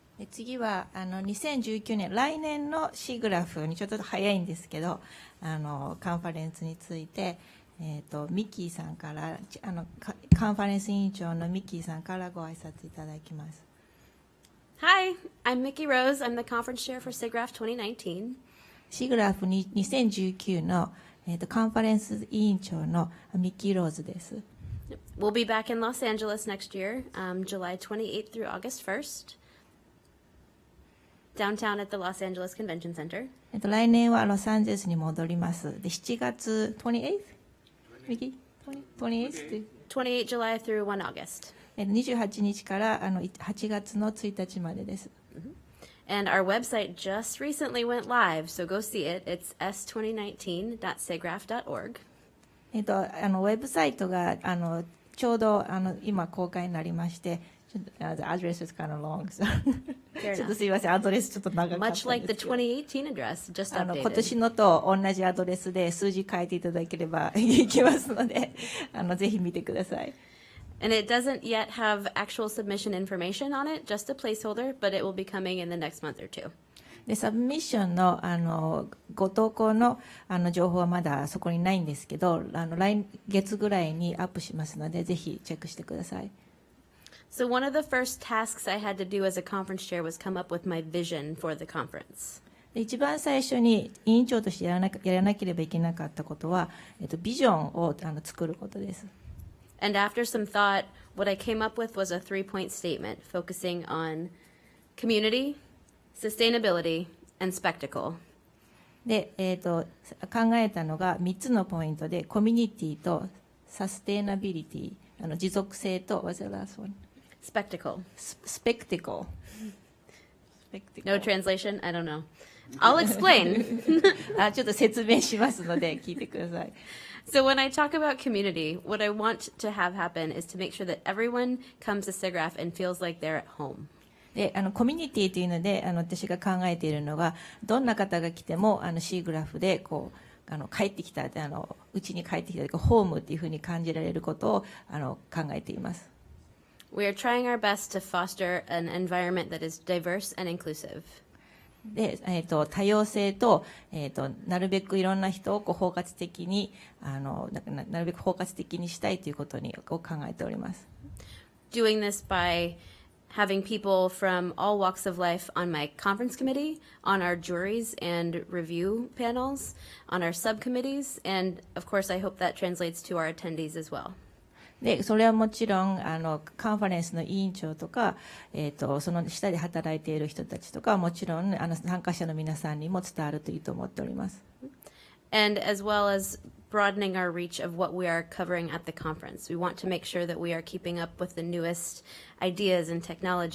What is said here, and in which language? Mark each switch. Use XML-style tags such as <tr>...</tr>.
<ja>次は2019年来年のシグラフにちょっと早いんですけどカンファレンスについて、ミッキーさんからカンファレンス委員長のミッキーさんからご挨拶いただきます。</ja> <en>Hi, I'm Mickey Rose. I'm the conference chair for SIGGRAPH 2019.</en> <ja>シグラフに2019の、カンファレンス委員長のミッキー・ローズです。</ja> <en>We'll be back in Los Angeles next year, July 28th through August 1st, downtown at the Los Angeles Convention Center.</en> <ja>来年はロサンゼルスに戻ります。で、7月 28th? ミッキー 28th?</ja> <en>28 July through 1 August.</en> <ja>28日から8月の1日までです。</ja> <en>And our website just recently went live, so go see it. It's s2019.sigraph.org.</en> <ja>ウェブサイトがちょうど今公開になりまして、ちょっとアドレス</ja> <en>is kind of long, so</en> <ja>ちょっとすいません、アドレスちょっと長かったんですけど。</ja> <en>Much like the 2018 address, just updated.</en> <ja>今年のと同じアドレスで数字書いていただければいきますので、ぜひ見てください。</ja> <en>And it doesn't yet have actual submission information on it, just a placeholder, but it will be coming in the next month or two.</en> <ja>で、サブミッションのご投稿の情報はまだそこにないんですけど、来月ぐらいにアップしますので、ぜひチェックしてください。</ja> <en>So one of the first tasks I had to do as a conference chair was come up with my vision for the conference.</en> <ja>で、一番最初に委員長としてやらなければいけなかったことは、ビジョンを作ることです。</ja> <en>And after some thought, what I came up with was a 3-point statement focusing on community, sustainability, and spectacle.</en> <ja>で、考えたのが3つのポイントで、コミュニティとサステイナビリティ、持続性と、</ja> <en>what's the last one? Spectacle. Spectacle. No translation? I don't know. I'll explain.</en> <ja>ちょっと説明しますので、聞いてください。</ja> <en>So when I talk about community, what I want to have happen is to make sure that everyone comes to SIGGRAPH and feels like they're at home.</en> <ja>で、コミュニティというので、私が考えているのが、どんな方が来ても、シーグラフで、こう、帰ってきた、うちに帰ってきた、ホームっていうふうに感じられることを、考えています。</ja> <en>We are trying our best to foster an environment that is diverse and inclusive.</en> <ja>で、多様性と、なるべくいろんな人を包括的に、なるべく包括的にしたいということを考えております。</ja> <en>Doing this by having people from all walks of life on my conference committee, on our juries and review panels, on our subcommittees, and of course I hope that translates to our attendees as well.</en> <ja>で、それはもちろん、カンファレンスの委員長とか、その下で働いている人たちとか、もちろん、参加者の皆さんにも伝わるといいと思っております。</ja> <en>And as well as broadening our reach of what we are covering at the conference. We want to make sure that we are keeping up with the newest ideas and technology</en>